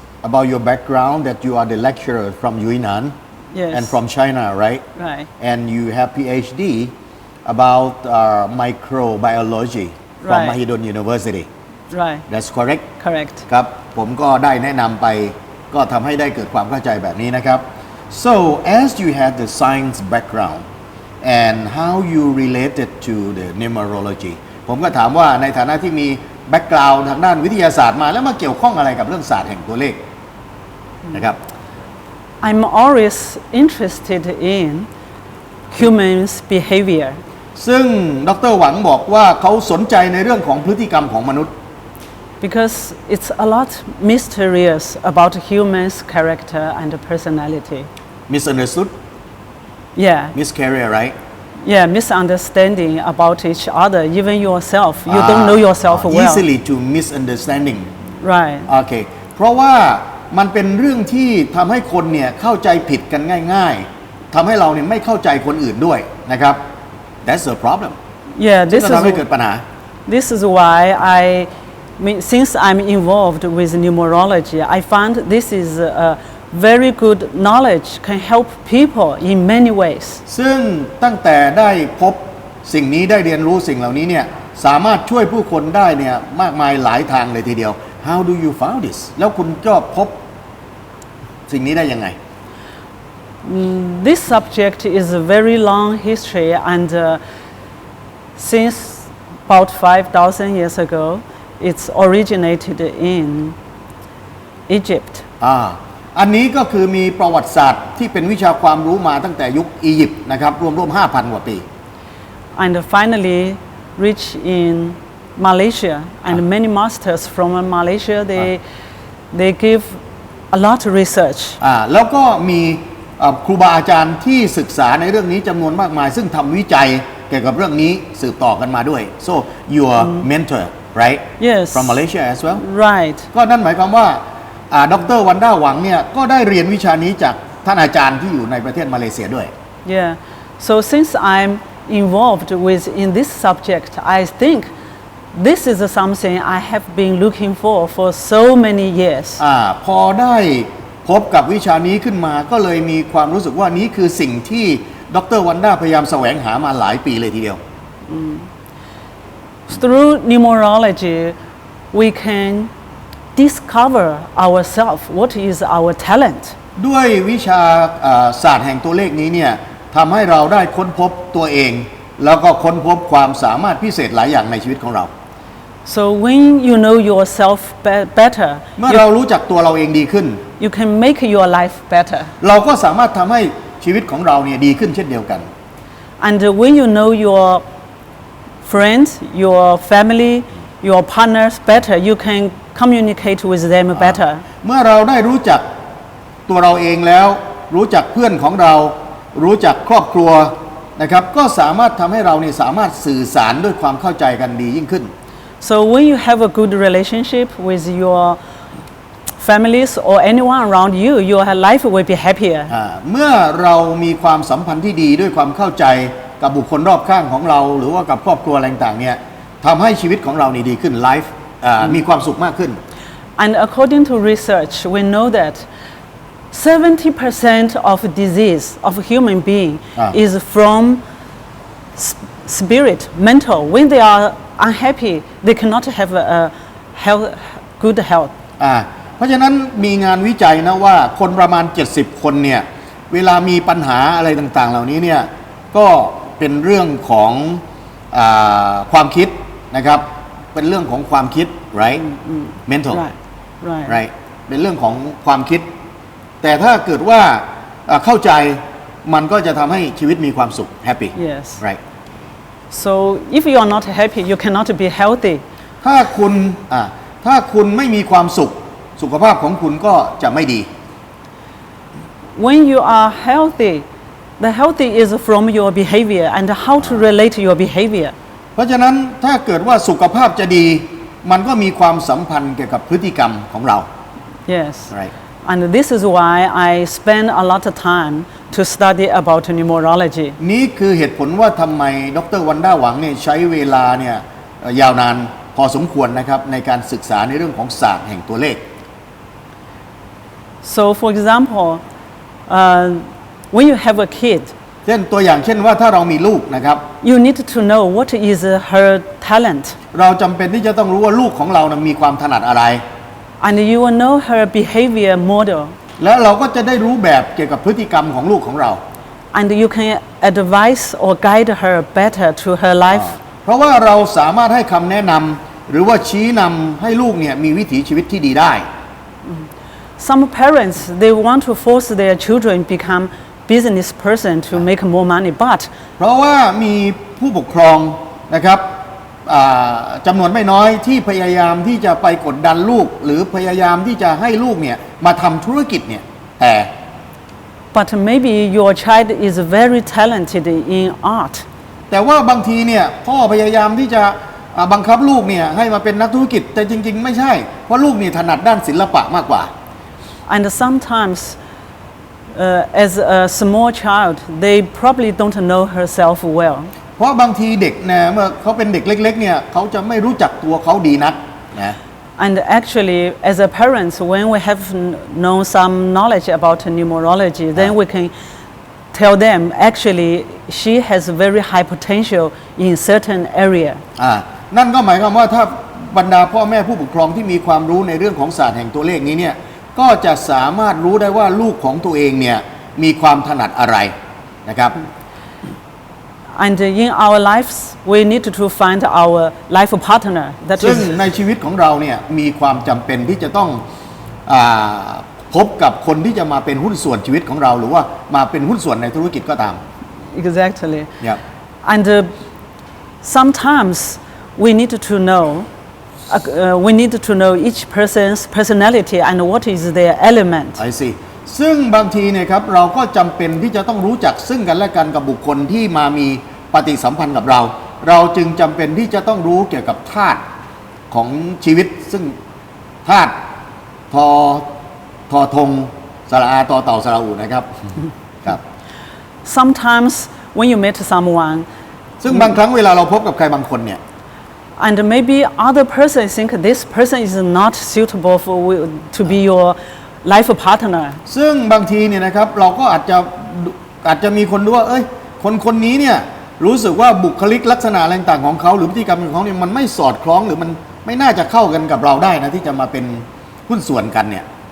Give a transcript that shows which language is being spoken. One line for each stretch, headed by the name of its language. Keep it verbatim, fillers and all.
English: About your background, that you are the lecturer from Yunnan, yes, and from China, right? Right. And you have PhD about uh, microbiology from right. Mahidol University. Right. That's correct. Correct.
Thai: ครับผมก็ได้แนะนำไปก็ทำให้ได้เกิดความเข้าใจแบบนี้นะครับ
English: So as you had the science background and how you related to the numerology,
Thai: ผมก็ถามว่าในฐานะที่มี background ทางด้านวิทยาศาสตร์มาแล้วมาเกี่ยวข้องอะไรกับเรื่องศาสตร์แห่งตัวเลข
English: I'm always interested in humans' behavior.
Thai: ซึ่งดร. หวังบอกว่าเขาสนใจในเรื่องของพฤติกรรมของมนุษย์
English: Because it's a lot mysterious about humans' character and personality. Misunderstood? Yeah. Miscarrier, right? Yeah, misunderstanding about each other, even yourself. You ah, don't know yourself ah, well. Easily to misunderstanding. Right. Okay.
Thai: เพราะว่ามันเป็นเรื่องที่ทำให้คนเนี่ยเข้าใจผิดกันง่ายๆทำให้เราเนี่ยไม่เข้าใจคนอื่นด้วยนะครับ
English: That's the problem. Yeah, this
Thai: ทำให้เกิดปัญหา
English: This is why I mean, since I'm involved with numerology, I found this is a very good knowledge can help people in many ways.
Thai: ซึ่งตั้งแต่ได้พบสิ่งนี้ได้เรียนรู้สิ่งเหล่านี้เนี่ยสามารถช่วยผู้คนได้เนี่ยมากมายหลายทางเลยทีเดียว
English: How do you found this?
Thai: แล้วคุณก็พบสิ่งนี้ได้ยังไง
English: This subject is a very long history and uh, since about five thousand years ago, it's originated in Egypt.
Thai: อ่าอันนี้ก็คือมีประวัติศาสตร์ที่เป็นวิชาความรู้มาตั้งแต่ยุคอียิปต์นะครับรวมๆ ห้าพัน กว่าปี
English: And finally reached in Malaysia and ah. many masters from Malaysia they ah. they give a lot of research
Thai: อ่าแล้วก็มีครูบาอาจารย์ที่ศึกษาในเรื่องนี้จำนวนมากมายซึ่งทำวิจัยเกี่ยวกับเรื่องนี้สืบต่อกันมาด้วย
English: So your mentor right yes from Malaysia as well right
Thai: ก็นั่นหมายความว่าอ่าดร. วันด้าหวังเนี่ยก็ได้เรียนวิชานี้จากท่านอาจารย์ที่อยู่ในประเทศมาเลเซียด้วย
English: yeah so since I'm involved with in this subject, I think this is something I have been looking for for so many years.
Thai: อ่าพอได้พบกับวิชานี้ขึ้นมาก็เลยมีความรู้สึกว่านี้คือสิ่งที่ดรวันด้าพยายามแสวงหามาหลายปีเลยทีเดียว
English: Through numerology, we can discover ourselves. What is our talent?
Thai: ด้วยวิชาอ่าศาสตร์แห่งตัวเลขนี้เนี่ยทำให้เราได้ค้นพบตัวเอง แล้วก็ค้นพบความสามารถพิเศษหลายอย่างในชีวิตของเรา
English: So when you know yourself be- better,
Thai: เมื่อเรารู้จักตัวเราเองดีขึ้น
English: you can make your life better.
Thai: เราก็สามารถทำให้ชีวิตของเราเนี่ยดีขึ้นเช่นเดียวกัน
English: And uh, when you know your friends, your family, your partners better, you can communicate with them better.
Thai: เมื่อเราได้รู้จักตัวเราเองแล้ว รู้จักเพื่อนของเรา รู้จักครอบครัวนะครับก็สามารถทำให้เราเนี่ยสามารถสื่อสารด้วยความเข้าใจกันดียิ่งขึ้น
English: So when you have a good relationship with your families or anyone around you, your life will be happier.
Thai: อ่าเมื่อเรามีความสัมพันธ์ที่ดีด้วยความเข้าใจกับบุคคลรอบข้างของเรา หรือว่ากับครอบครัวอะไรต่างๆเนี่ยทำให้ชีวิตของเรานี่ดีขึ้นไลฟ์มีความสุขมากขึ้น
English: And according to research, we know that seventy percent of disease of human being Ah. is from s- spirit, mental. When they are unhappy, they cannot have a, a health, good health.
Thai: อ่าเพราะฉะนั้นมีงานวิจัยนะว่าคนประมาณ เจ็ดสิบ คนเนี่ยเวลามีปัญหาอะไรต่างๆเหล่านี้เนี่ยก็เป็นเรื่องของอาความคิดนะครับเป็นเรื่องของความคิด
English: right mental Right, right.
Thai: right เป็นเรื่องของความคิด แต่ถ้าเกิดว่าอ่าเข้าใจมันก็จะทำให้ชีวิตมีความสุข happy
English: Yes. right So if you are not happy, you cannot be healthy.
Thai: ถ้าคุณอ่าถ้าคุณไม่มีความสุขสุขภาพของคุณก็จะไม่ดี
English: When you are healthy, the healthy is from your behavior and how to relate your behavior.
Thai: เพราะฉะนั้นถ้าเกิดว่าสุขภาพจะดี มันก็มีความสัมพันธ์เกี่ยวกับพฤติกรรมของเรา
English: Yes. right And this is why I spend a lot of time to study about numerology.
Thai: นี่คือเหตุผลว่าทำไมดรวันด้าหวังเนี่ยใช้เวลาเนี่ยเอ่อยาวนานพอสมควรนะครับในการศึกษาในเรื่องของศาสตร์แห่งตัวเลข
English: So for example, uh, when you have a kid,
Thai: เช่นตัวอย่างเช่นว่าถ้าเรามีลูกนะครับ
English: you need to know what is uh, her talent.
Thai: เราจำเป็นที่จะต้องรู้ว่าลูกของเรานะมีความถนัดอะไร
English: And you will know her behavior model.
Thai: และเราก็จะได้รู้แบบเกี่ยวกับพฤติกรรมของลูกของเรา
English: And you can advise or guide her better to her life.
Thai: เพราะว่าเราสามารถให้คำแนะนำหรือว่าชี้นำให้ลูกเนี่ยมีวิถีชีวิตที่ดีได้
English: Some parents, they want to force their children become business person to make more money, but
Thai: เพราะว่ามีผู้ปกครองนะครับอ่าจำนวนไม่น้อยที่พยายามที่จะไปกดดันลูก หรือพยายามที่จะให้ลูกเนี่ยมาทำธุรกิจเนี่ยแต่
English: but maybe your child is very talented in art.
Thai: แต่ว่าบางทีเนี่ยพ่อพยายามที่จะอ่าบังคับลูกเนี่ยให้มาเป็นนักธุรกิจแต่จริงๆไม่ใช่เพราะลูกเนี่ยถนัดด้านศิลปะมากกว่า
English: And sometimes, uh, as a small child, they probably don't know herself well.
Thai: เพราะบางทีเด็กเนี่ยเมื่อเขาเป็นเด็กเล็กๆเนี่ยเขาจะไม่รู้จักตัวเขาดีนักนะ
English: And actually, as a parents, when we have kn- known some knowledge about numerology, then we can tell them, actually, she has very high potential in certain area.
Thai: อ่านั่นก็หมายความว่าถ้าบรรดาพ่อแม่ผู้ปกครองที่มีความรู้ในเรื่องของศาสตร์แห่งตัวเลขนี้เนี่ยก็จะสามารถรู้ได้ว่าลูกของตัวเองเนี่ยมีความถนัดอะไรนะครับ
English: And in our lives, we need to find our life partner. That
Thai: ซึ่ง
English: is,
Thai: ในชีวิตของเราเนี่ยมีความจำเป็นที่จะต้องอาพบกับคนที่จะมาเป็นหุ้นส่วนชีวิตของเรา หรือว่ามาเป็นหุ้นส่วนในธุรกิจก็ตาม
English: exactly.
Thai: เนี่ย
English: And uh, sometimes we need to know, uh, uh, we need to know each person's personality and what is their element.
Thai: ไอซีซึ่งบางทีเนี่ยครับเราก็จำเป็นที่จะต้องรู้จักซึ่งกันและกันกับบุคคลที่มามีปฏิสัมพันธ์กับเรา เราจึงจำเป็นที่จะต้องรู้เกี่ยวกับธาตุของชีวิต ซึ่งธาตุทอทอทงสระอาตอเต่าสระอูนะครับ ครับ
English: Sometimes when you meet someone,
Thai: ซึ่งบางครั้งเวลาเราพบกับใครบางคนเนี่ย
English: And maybe other person think this person is not suitable for w- to be your life partner.
Thai: ซึ่งบางทีเนี่ยนะครับเราก็อาจจะอาจจะมีคนดูว่าเอ้ยคนคนนี้เนี่ยรู้สึกว่าบุคลิกลักษณะอะไรต่างๆของเขาหรือพฤติกรรมของเขาเนี่ยมันไม่สอดคล้องหรือมันไม่น่าจะเข้ากันกับเราได้นะที่จะมาเป็นหุ้นส่วนกันเนี่ย